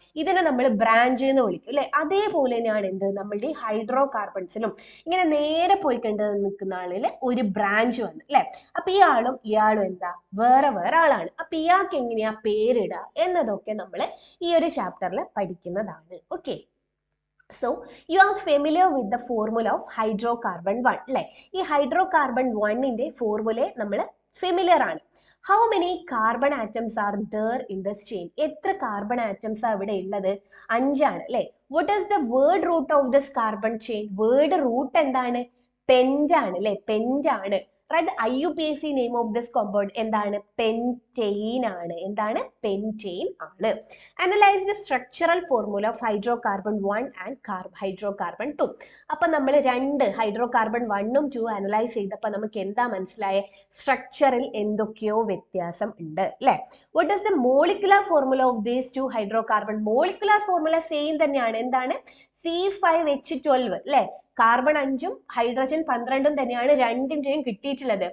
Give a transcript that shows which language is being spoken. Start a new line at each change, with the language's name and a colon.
Malayalam: ഇതിനെ നമ്മൾ ബ്രാഞ്ച് എന്ന് വിളിക്കും അല്ലെ. അതേപോലെ തന്നെയാണ് എന്ത്? നമ്മളുടെ ഈ ഹൈഡ്രോ കാർബൺസിലും ഇങ്ങനെ നേരെ പോയി കണ്ട് നിൽക്കുന്ന ആളിൽ ഒരു ബ്രാഞ്ച് വന്നു അല്ലെ. അപ്പൊ ഇയാളും ഇയാളും എന്താ? വേറെ വേറെ ആളാണ്. അപ്പൊ ഇയാൾക്ക് എങ്ങനെയാ പേരിടുക എന്നതൊക്കെ നമ്മൾ ഈ ഒരു ചാപ്റ്ററിൽ പഠിക്കുന്നതാണ്. Okay.
English: So, you are familiar with the formula of hydrocarbon 1 അല്ലെ.
Malayalam: ഈ hydrocarbon 1ന്റെ ഫോർമുല നമ്മൾ ഫെമിലിയർ ആണ്.
English: How many carbon atoms are there in this chain?
Malayalam: എത്ര കാർബൺ ആറ്റംസ് ആ ഇവിടെ ഉള്ളത്? 5 ആണ് അല്ലെ.
English: What is the word root of this carbon chain?
Malayalam: Word root എന്താണ്? പെന്റ് ആണ് അല്ലെ. പെന്റ് ആണ്.
English: Write the IUPAC name of this compound.
Malayalam: എന്താണ്? പെന്റെയിൻ ആണ്. എന്താണ്? പെന്റെയിൻ ആണ്.
English: Analyze the structural formula of hydrocarbon 1 and hydrocarbon 2.
Malayalam: അപ്പൊ നമ്മൾ രണ്ട് ഹൈഡ്രോകാർബൺ 1ഉം 2 അനലൈസ് ചെയ്തപ്പോൾ നമുക്ക് എന്താ മനസ്സിലായേ? സ്ട്രക്ചറിൽ എന്തൊക്കെയോ വ്യത്യാസം ഉണ്ട് അല്ലെ.
English: What is the molecular formula of these two hydrocarbon?
Malayalam: Molecular formula same തന്നെയാണ്. എന്താണ്? C5H12 അല്ലെ. കാർബൺ 5ഉം ഹൈഡ്രജൻ 12ഉം തന്നെയാണ് രണ്ടിന്റെയും കിട്ടിയിട്ടുള്ളത്.